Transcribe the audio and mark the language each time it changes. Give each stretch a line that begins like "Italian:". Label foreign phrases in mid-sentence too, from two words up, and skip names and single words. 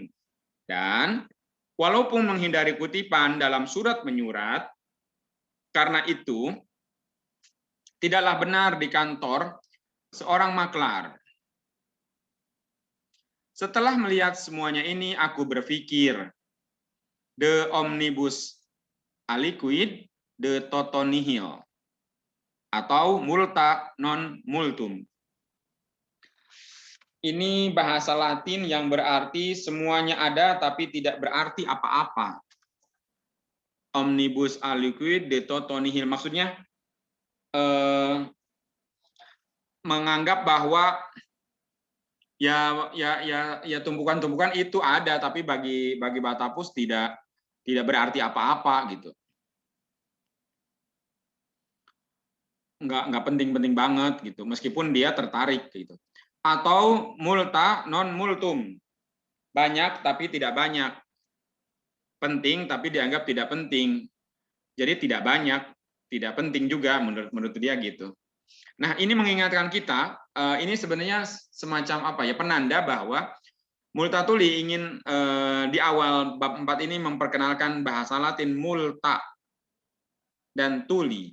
Indonesian: Dan walaupun menghindari kutipan dalam surat menyurat, karena itu tidaklah benar di kantor seorang maklar. Setelah melihat semuanya ini, aku berpikir,
Latin: de omnibus aliquid, de toto nihil, atau multa non multum.
Indonesian: Ini bahasa Latin yang berarti semuanya ada tapi tidak berarti apa-apa.
Latin: Omnibus aliquid de toto nihil,
Indonesian: maksudnya menganggap bahwa ya tumpukan-tumpukan itu ada tapi bagi Batavus tidak berarti apa-apa gitu. Nggak penting-penting banget gitu, meskipun dia tertarik gitu.
Latin: Atau multa non multum,
Indonesian: banyak tapi tidak banyak, penting tapi dianggap tidak penting, jadi tidak banyak, tidak penting juga menurut dia gitu. Nah, ini mengingatkan kita, ini sebenarnya semacam apa ya, penanda bahwa Multatuli ingin di awal bab 4 ini memperkenalkan bahasa Latin multa dan tuli.